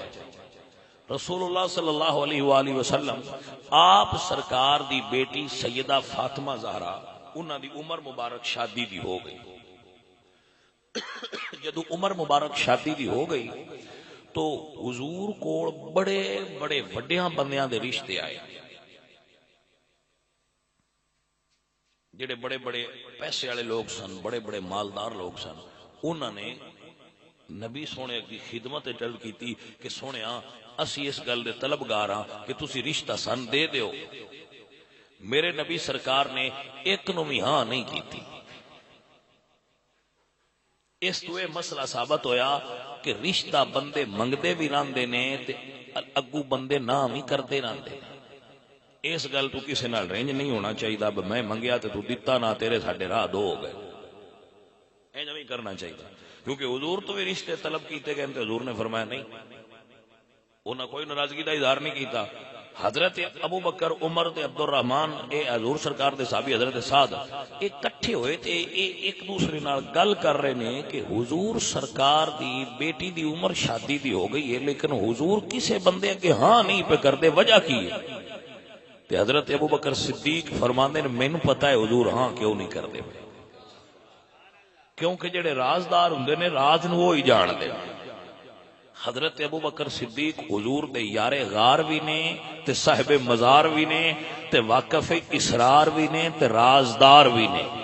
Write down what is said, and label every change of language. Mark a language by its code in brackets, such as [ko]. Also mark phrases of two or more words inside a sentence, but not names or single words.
[pa] رسول اللہ صلی اللہ علیہ وآلہ وسلم آپ سرکار دی بیٹی سیدہ فاطمہ زہرا انہاں دی عمر مبارک شادی دی ہو گئی۔ جدو عمر مبارک شادی دی ہو گئی تو حضور کو بڑے بڑے وڈیاں بندیاں دے رشتے آئے، جڑے بڑے بڑے پیسے والے لوگ سن، بڑے بڑے مالدار لوگ سن، انہوں نے نبی سونے کی خدمت طلب کی کہ سونیا اسی اس گل دے طلبگار ہاں کہ تسی رشتہ سن دے دیو۔ میرے نبی سرکار نے ایک نو بھی ہاں نہیں کیتی۔ اس تو یہ مسئلہ ثابت ہویا کہ رشتہ بندے منگدے بھی راندے نے تے اگو بندے نہ بھی کردے راندے۔ اس گل تو کسی نال رینج نہیں ہونا چاہیے، میں منگیا تے تو دتا نہ، تیرے ساڈے راہ دو ہو گئے، اینج نہیں کرنا چاہیے۔ کیونکہ حضور تو بھی رشتے طلب کیتے گئے تے حضور نے فرمایا نہیں، انہاں کوئی ناراضگی دا اظہار نہیں کیتا۔ حضرت ابو بکر، عمر تے عبد الرحمان، اے حضور سرکار دے صحابی حضرت سعد، اے کٹھے ہوئے تے اے ایک دوسرے نال گل کر رہے نے کہ حضور سرکار دی بیٹی دی عمر شادی دی ہو گئی ہے لیکن حضور کسے بندے کے ہاں نہیں پہ کر دے، وجہ کی ہے؟ تے حضرت ابو بکر صدیق فرماندے نے مینوں پتہ ہے حضور ہاں کیوں نہیں کردے، کیونکہ جڑے رازدار ہوندے نے راز نو وہی جان دے۔ حضرت ابو بکر صدیق حضور دے یار غار بھی نے تے صاحب مزار بھی نے تے واقف اسرار بھی نے تے رازدار بھی نے۔